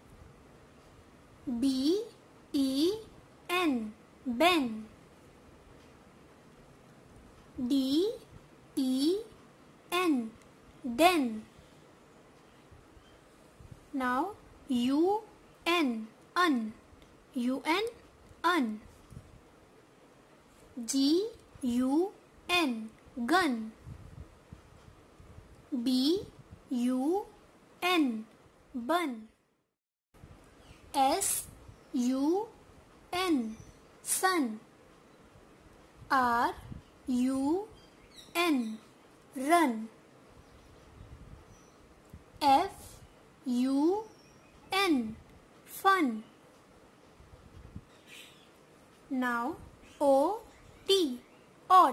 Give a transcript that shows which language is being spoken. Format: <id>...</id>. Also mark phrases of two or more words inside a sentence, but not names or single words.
<en>BEN ben. DEN den. Now UN un. GUN gun. BUN bun. SUN sun. RUN run. FUN fun. Now OT ought.</en>